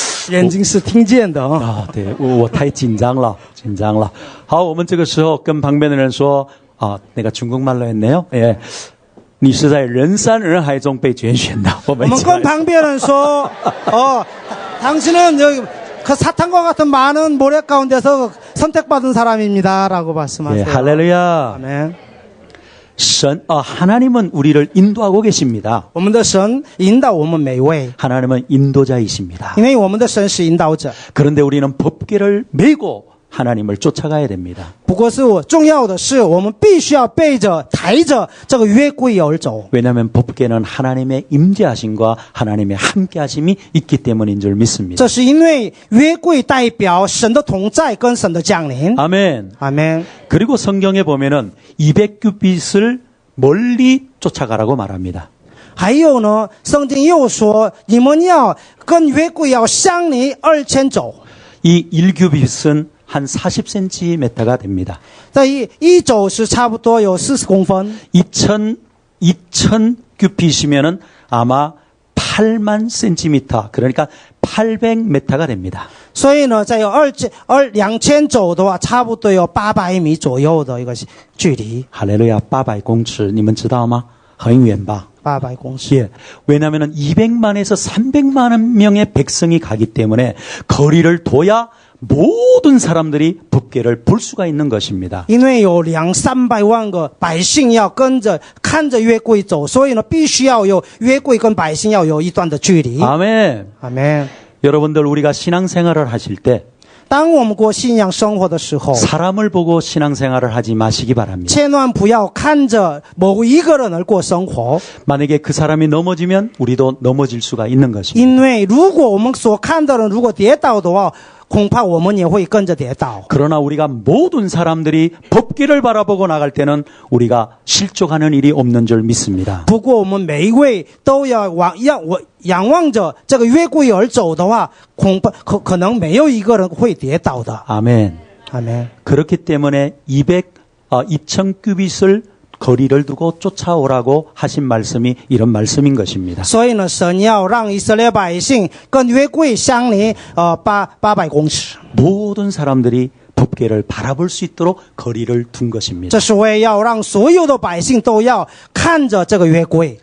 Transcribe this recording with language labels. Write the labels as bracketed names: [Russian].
[Chinese] 眼睛是听见的啊。啊，对，我太紧张了，紧张了。好，我们这个时候跟旁边的人说啊，那个 [Korean] 중국말로 했네요。 [Chinese] 哎，你是在人山人海中被拣选的。我们跟旁边人说， [Korean] 당신은 여기 그 사탄과 같은 많은 모래 가운데서 선택받은 사람입니다라고 말씀하세요. 네, 할렐루야. 아멘. 하나님은 우리를 인도하고 계십니다. [Chinese] 我们的神引导我们每位， [Korean] 하나님은 인도자이십니다. [Chinese] 因为我们的神是引导者。 [Korean] 그런데 우리는 법궤를 메고 하나님을 쫓아가야 됩니다. [Chinese] 不过是重要的是，我们必须要背着抬着这个约柜而走。 [Korean] 왜냐하면 법궤는 하나님의 임재하심과 하나님의 함께하심이 있기 때문인 줄 믿습니다. 这是因为约柜代表神的同在跟神的降临。 아멘. [Chinese] 阿门。 [Korean] 그리고 성경에 보면은 200규빗을 멀리 쫓아가라고 말합니다. [Chinese] 还有呢，圣经又说，你们要跟约柜要相离2000走。 [Korean] 이 1규빗은 한 40cm가 됩니다. [Chinese] 这一走是差不多有40公分。 [Korean] 2000 규빗이면은 아마 8만 cm, 그러니까 800m가 됩니다. [Chinese] 所以呢，在2000走的话，差不多有800米左右的一个距离。 할렐루야, 800公尺，你们知道吗？很远吧？ 800公尺。 [Korean] 예. 왜냐하면 200만에서 300만 명의 백성이 가기 때문에 거리를 둬야 모든 사람들이 법궤를 볼 수가 있는 것입니다. [Chinese] 因为有200-300万个百姓要跟着看着约柜走，所以呢，必须要有约柜跟百姓要有一段的距离。 [Korean] 아멘. 아멘。 여러분들 우리가 신앙생활을 하실 때 [Chinese] 当我们过信仰生活的时候， [Korean] 사람을 보고 신앙생활을 하지 마시기 바랍니다. [Chinese] 千万不要看着某一个人而过生活， [Korean] 만약에 그 사람이 넘어지면 우리도 넘어질 수가 있는 것입니다. [Chinese] 因为如果我们所看的人如果跌倒的话，恐怕我们也会跟着跌倒。 [Korean] 그러나 우리가 모든 사람들이 법궤를 바라보고 나갈 때는 우리가 실족하는 일이 없는 줄 믿습니다. [Chinese] 不过我们每一位都要仰望着这个约柜而走的话，恐怕可能没有一个人会跌倒的。 [Korean] 아멘. 아멘。 그렇기 때문에 2000 규빗을 거리를 두고 쫓아오라고 하신 말씀이 이런 말씀인 것입니다. [Chinese] 所以呢，神要让以色列百姓跟约柜相离800公尺， [Korean] 모든 사람들이 법궤를 바라볼 수 있도록 거리를 둔 것입니다. [Chinese] 这是为要让所有的百姓都要看着这个约柜。